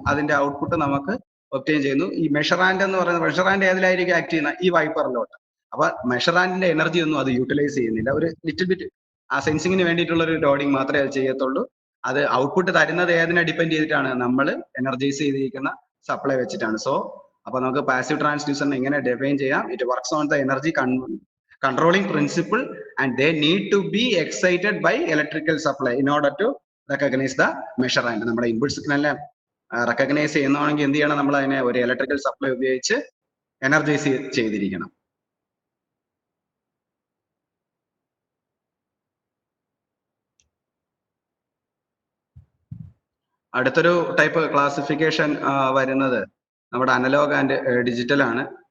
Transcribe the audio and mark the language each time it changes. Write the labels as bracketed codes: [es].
[ml] അതിന്റെ ഔട്ട്പുട്ട് നമുക്ക് ഒബ്റ്റെയിൻ ചെയ്യുന്നു. ഈ മെഷറാൻഡ് എന്ന് പറയുന്നത്, മെഷറാൻഡ് ഏതിലായിരിക്കും ആക്ട് ചെയ്യുന്ന ഈ വൈപ്പറിലോട്ട്. അപ്പൊ മെഷറാൻഡിന്റെ എനർജി ഒന്നും അത് യൂട്ടിലൈസ് ചെയ്യുന്നില്ല. ഒരു ലിറ്റിൽ ബിറ്റ് ആ സെൻസിങ്ങിന് വേണ്ടിയിട്ടുള്ള ഒരു ലോഡിങ് മാത്രമേ അത് ചെയ്യത്തുള്ളൂ. അത് ഔട്ട്പുട്ട് തരുന്നത് ഏതിനെ ഡിപ്പെൻഡ് ചെയ്തിട്ടാണ്? നമ്മൾ എനർജൈസ് ചെയ്തിരിക്കുന്ന സപ്ലൈ വെച്ചിട്ടാണ്. സോ അപ്പൊ നമുക്ക് പാസീവ് ട്രാൻസ്ഡ്യൂസറിനെ എങ്ങനെ ഡിഫൈൻ ചെയ്യാം? [en] It works on the energy controlling principle and they need to be excited by electrical supply in order to recognize the measurement. [ml] നമ്മുടെ ഇൻപുട്ട് സിഗ്നലിനെ റെക്കഗ്നൈസ് ചെയ്യുന്നതാണെങ്കിൽ എന്ത് ചെയ്യണം? നമ്മൾ അതിനെ ഒരു ഇലക്ട്രിക്കൽ സപ്ലൈ ഉപയോഗിച്ച് എനർജൈസ് ചെയ്തിരിക്കണം. അടുത്തൊരു ടൈപ്പ് ക്ലാസിഫിക്കേഷൻ വരുന്നത് നമ്മുടെ അനലോഗ് ആൻഡ് ഡിജിറ്റൽ ആണ്.